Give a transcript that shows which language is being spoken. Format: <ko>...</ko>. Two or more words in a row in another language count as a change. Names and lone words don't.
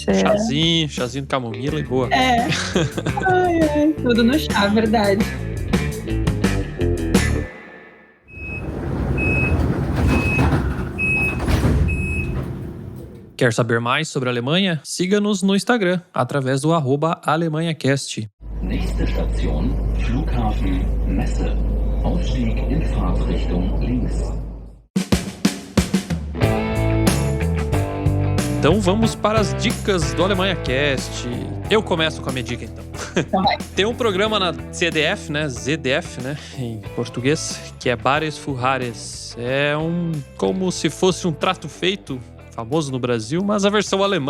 <pt>Chazinho de camomila e boa. Tudo no chá, verdade. Quer saber mais sobre a Alemanha? Siga-nos no Instagram, através do @AlemanhaCast.</pt> <de>Nächste Station, Flughafen Messe. Ausstieg in Fahrtrichtung links.</de> <pt>Então vamos para as dicas do AlemanhaCast. Eu começo com a minha dica, então. Tem um programa na CDF, né? ZDF, né? Em português, que é Bares Fuhares. É como se fosse um trato feito, famoso no Brasil, mas a versão alemã.</pt>